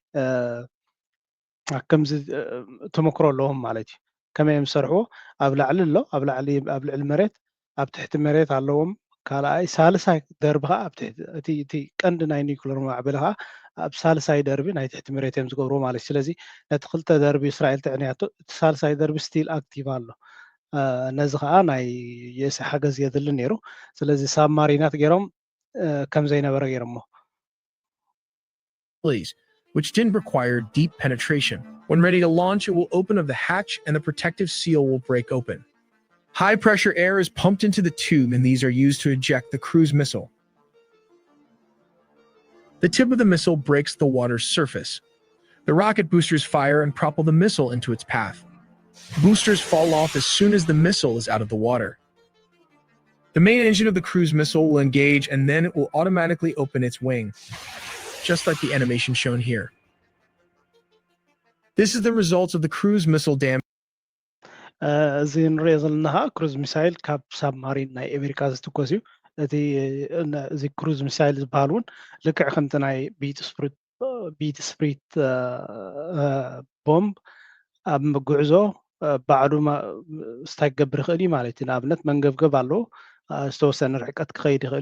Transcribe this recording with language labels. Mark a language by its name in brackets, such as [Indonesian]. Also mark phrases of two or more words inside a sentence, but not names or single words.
[Tigrinya] ከምዚ ተመክሮ ኣለዎም ማለት እዩ ከመይ እዮም ዝሰርሕዎ ኣብ ላዕሊ ኣሎ ኣብ ልዕሊ መሬት ኣብ ትሕቲ መሬት ኣለዎም ካልኣይ ሳልሳይ ደርቢ ከዓ ኣብ ትሕቲ እቲ ቀንዲ ናይ ኒውክለር ማዕበል ከዓ ኣብ ሳልሳይ ደርቢ ናይ ትሕቲ መሬት እዮም ዝገብርዎ ማለት እዩ ስለዚ ነቲ ክልተ ደርቢ እስራኤል ጥዕንያቶ እቲ ሳልሳይ ደርቢ [English] still active [Tigrinya] ኣሎ ነዚ ከዓ ናይ የስ ሓገዝ የድሊ ነይሩ ስለዚ ሳብማሪናት ገይሮም ከም ዘይነበረ ገይሮሞ [English] which didn't require deep penetration. When ready to launch, it will open of the hatch and the protective seal will break open. High pressure air is pumped into the tube and these are used to eject the cruise missile. The tip of the missile breaks the water's surface. The rocket boosters fire and propel the missile into its path. Boosters fall off as soon as the missile is out of the water. The main engine of the cruise missile will engage and then it will automatically open its wing, just like the animation shown here. This is the results of the cruise missile damage. [Tigrinya] እዚ ንሪኦ ዘለና [English] cruise missile [Tigrinya] ካብ ሳብማሪን ናይ ኣሜሪካ ዝትኮስ እዩ እዚ [English] cruise missile [Tigrinya] ዝበሃል እውን ልክዕ ከምቲ ናይ ቢት ስፕሪት ቦምብ ኣብ ጉዕዞ ባዕሉ ስታይ ክገብር ይኽእል እዩ ማለት እዩ ንኣብነት መንገብገብ ኣለዎ ዝተወሰነ ርሕቀት ክኸይድ ይኽእል